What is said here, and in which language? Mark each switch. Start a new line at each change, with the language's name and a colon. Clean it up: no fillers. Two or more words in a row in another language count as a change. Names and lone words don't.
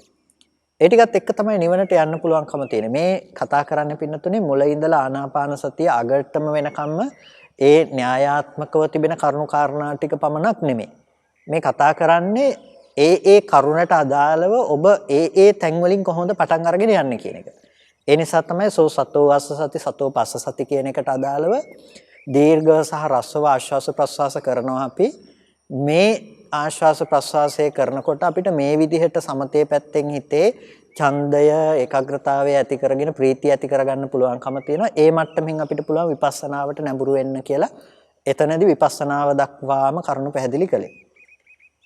Sinhala: ඒ ටිකත් එක්ක තමයි නිවනට යන්න පුළුවන්කම තියෙන්නේ. මේ කතා කරන්න පින්නතුනේ මුල ඉඳලා ආනාපාන සතිය අගටම වෙනකම්ම ඒ න්‍යායාත්මකව තිබෙන කරුණු කාරණා ටික පමණක් නෙමෙයි. මේ කතා කරන්නේ ඒ කරුණට අදාළව ඔබ ඒ තැන් වලින් කොහොමද පටන් අරගෙන යන්නේ කියන එක. ඒ නිසා තමයි
Pali: සෝ සතෝ වස්ස සති සතෝ පස්ස සති
Sinhala: කියන එකට අදාළව දීර්ඝ සහ රස්ව ආශ්වාස ප්‍රශ්වාස කරනවා අපි. මේ ආශ්වාස ප්‍රශ්වාසය කරනකොට අපිට මේ විදිහට සමතේ පැත්තෙන් හිතේ ඡන්දය ඒකාග්‍රතාවය ඇති කරගෙන ප්‍රීතිය ඇති කරගන්න පුළුවන්කම තියෙනවා. ඒ මට්ටමින් අපිට පුළුවන් විපස්සනාවට නැඹුරු වෙන්න කියලා එතනදී විපස්සනාව දක්වාම කරුණු පැහැදිලි කළේ.